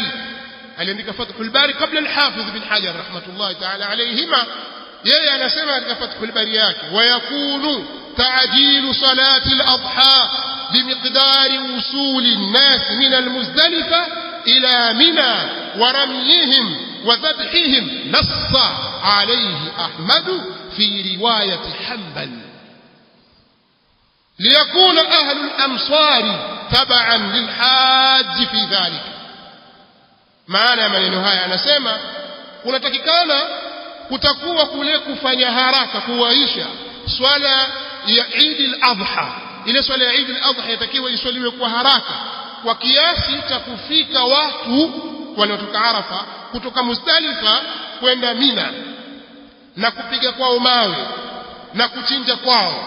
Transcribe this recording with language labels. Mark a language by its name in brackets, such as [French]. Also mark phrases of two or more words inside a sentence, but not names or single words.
[Swahili] Aliandika Fathul Bari kabla al-Hafidh Ibn Hajar [Arabic] رحمة الله تعالى عليهما. [Swahili] Yeye anasema katika Fathul Bari yake, [Arabic] ويكون تعجيل صلاة الأضحى بمقدار وصول الناس من المزدلفة إلى منى ورميهم وذبحهم نص عليه أحمد في رواية حنبل ليكون أهل الأمصار تبعا للحاج في ذلك. [Swahili] maana maneno haya anasema kunatakikana kutakuwa kule kufanya haraka kuwaisha swala ya Eid al-Adha. Ile swala ya Eid al-Adha yatakiwa iswaliwe kwa haraka kwa kiasi cha kufika watu wanaotoka Arafa kutoka Muzdalifa kwenda Mina na kupiga kwao mawe na kuchinja kwao.